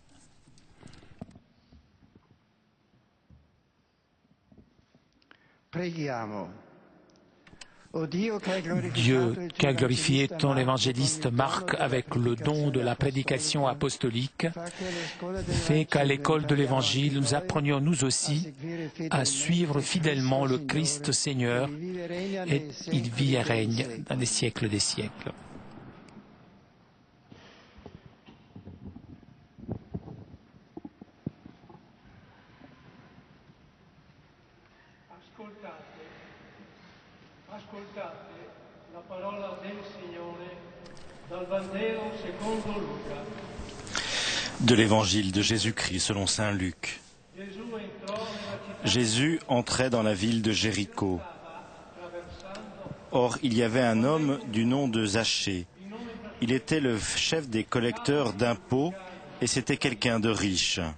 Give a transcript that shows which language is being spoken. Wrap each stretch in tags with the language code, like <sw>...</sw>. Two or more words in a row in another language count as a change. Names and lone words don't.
<fr>Dieu, qui a glorifié ton évangéliste Marc avec le don de la prédication apostolique, fait qu'à l'école de l'Évangile, nous apprenions nous aussi à suivre fidèlement le Christ Seigneur, et il vit et règne dans les siècles des siècles.</fr> <it>Ascoltate la parola del Signore dal Vangelo secondo Luca.</it> <fr>De l'Évangile de Jésus-Christ selon saint Luc. Jésus entrait dans la ville de Jéricho. Or, il y avait un homme du nom de Zachée. Il était le chef des collecteurs d'impôts et c'était quelqu'un de riche.</fr>